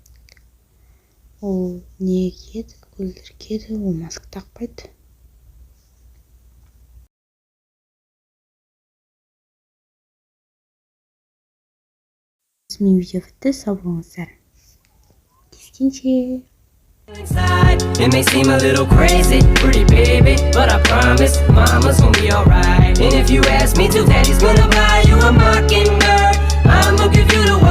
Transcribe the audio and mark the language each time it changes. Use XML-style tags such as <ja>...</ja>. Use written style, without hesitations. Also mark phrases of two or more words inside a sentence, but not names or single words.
<kk>Ол не кеді? Көзілдір кеді. Ол маска тақпайды. Мен видео бітті, сау болыңыздар. Кескенше.</kk> <en>It may seem a little crazy, pretty baby, but I promise mama's gonna be alright. And if you ask me to, daddy's gonna buy you a mockingbird. I'ma give you the world.</en>